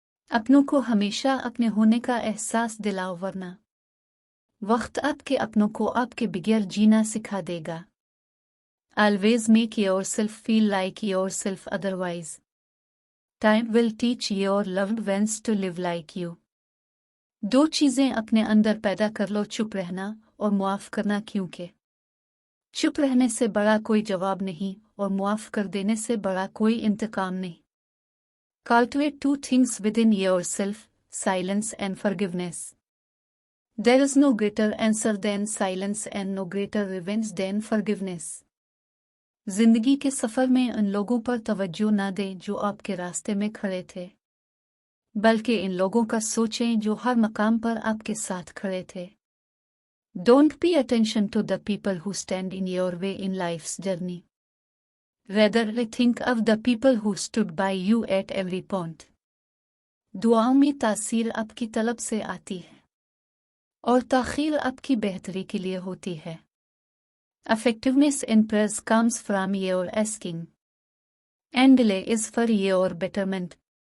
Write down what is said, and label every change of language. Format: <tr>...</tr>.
<hi>अपनों को हमेशा अपने होने का एहसास दिलाओ, वरना वक्त आपके अपनों को आपके बगैर जीना सिखा देगा.</hi> <en>Always make yourself feel like yourself, otherwise time will teach your loved ones to live like you.</en> <hi>दो चीज़ें अपने अंदर पैदा कर लो, चुप रहना और मुआफ़ करना, क्योंकि चुप रहने से बड़ा कोई जवाब नहीं और मुआफ़ कर देने से बड़ा कोई इंतकाम नहीं.</hi> <en>Cultivate two things within yourself, silence and forgiveness. There is no greater answer than silence and no greater revenge than forgiveness.</en> <hi>जिंदगी के सफ़र में उन लोगों पर तवज्जो ना दें जो आपके रास्ते में खड़े थे, बल्कि इन लोगों का सोचें जो हर मकाम पर आपके साथ खड़े थे.</hi> <en>Don't pay attention to the people who stand in your way in life's journey. Rather, think of the people who stood by you at every point.</en> <hi>दुआओं में तासीर आपकी तलब से आती है और ताख़ीर आपकी बेहतरी के लिए होती है.</hi> <en>Effectiveness in prayers comes from your asking, and delay is for your betterment,</en>